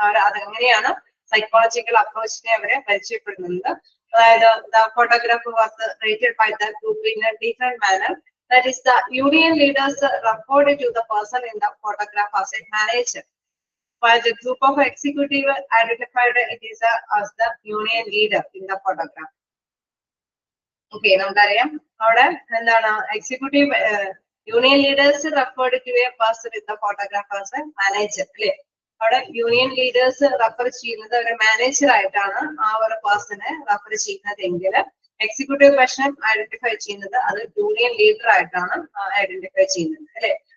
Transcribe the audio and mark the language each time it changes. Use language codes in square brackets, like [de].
[ml] അതെങ്ങനെയാണ് സൈക്കോളജിക്കൽ അപ്രോച്ചിനെ അവരെ പരിചയപ്പെടുന്നത്. അതായത് [en] the photograph was rated by the group in a different manner. That is, the union leaders referred to the person in the photograph as a manager, while the group of executive identified it as the union leader in the photograph. Okay, [ml] നമുക്കറിയാം അവിടെ എന്താണ് [en] executive union leaders referred to a person in the photograph as a manager [ml] അല്ലെ. അവിടെ union leaders refer ചെയ്യുന്നത് ഒരു manager ആയിട്ടാണ് ആ ഒരു പേഴ്സണെ റെഫർ ചെയ്യുന്നതെങ്കിൽ എക്സിക്യൂട്ടീവ് പേഴ്സൺ ഐഡന്റിഫൈ ചെയ്യുന്നത് അത് യൂണിയൻ ലീഡർ ആയിട്ടാണ് ഐഡന്റിഫൈ ചെയ്യുന്നത് അല്ലെ.